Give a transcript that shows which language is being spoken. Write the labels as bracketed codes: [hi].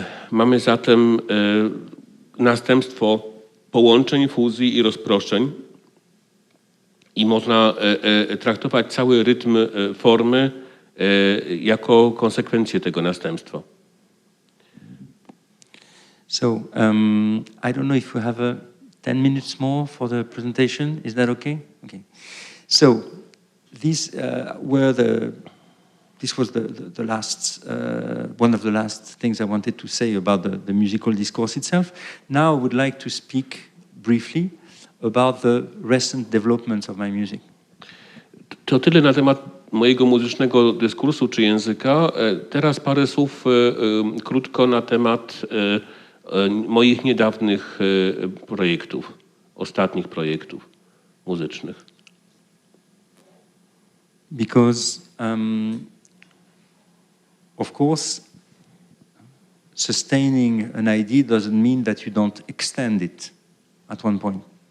[pl] Mamy zatem następstwo połączeń, fuzji i rozproszeń i można traktować cały rytm formy jako konsekwencję tego następstwa. [en] So I don't know if we have 10 minutes more for the presentation. Is that okay? Okay. So this was the last one of the last things I wanted to say about the musical discourse itself. Now I would like to speak briefly about the recent developments of my music. [pl] To tyle na temat mojego muzycznego dyskursu czy języka. Teraz parę słów krótko na temat moich niedawnych projektów, ostatnich projektów muzycznych. [en] Because of course sustaining an idea doesn't mean that you don't extend it at one point.